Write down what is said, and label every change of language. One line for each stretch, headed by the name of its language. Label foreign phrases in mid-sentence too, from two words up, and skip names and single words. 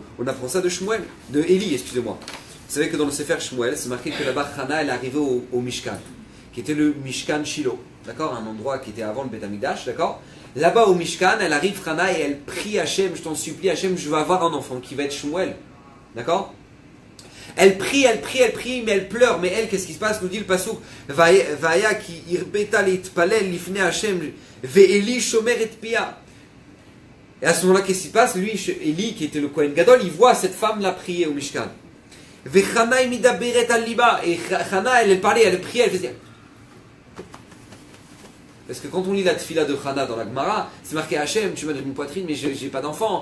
French: On apprend ça de Shmuel, de Élie, excusez-moi. Vous savez que dans le Sefer Shmuel, c'est marqué que là-bas, Hana, elle est arrivée au Mishkan, qui était le Mishkan Shiloh, d'accord, un endroit qui était avant le Beth Amikdash, d'accord. Là-bas au Mishkan, elle arrive, Hana, et elle prie Hachem, je t'en supplie, Hachem, je veux avoir un enfant qui va être Shmuel. D'accord? Elle prie, mais elle pleure. Mais elle, qu'est-ce qui se passe? Nous dit le pasuk,
Hebrew: ויהי כי הרבתה להתפלל לפני השם ועלי שמר את פיה.
French: Et à ce moment-là, qu'est-ce qui se passe? Lui, Eli, qui était le
Hebrew: כהן גדול,
French: il voit cette femme-là prier au Mishkan.
Hebrew: וחנה היא מדברת על לבה.
French: Et Chana, elle parlait, elle priait, elle faisait... Parce que quand on lit la tfila de Chana dans la Gemara, c'est marqué Hachem, tu m'as donné une poitrine, mais je n'ai pas d'enfant.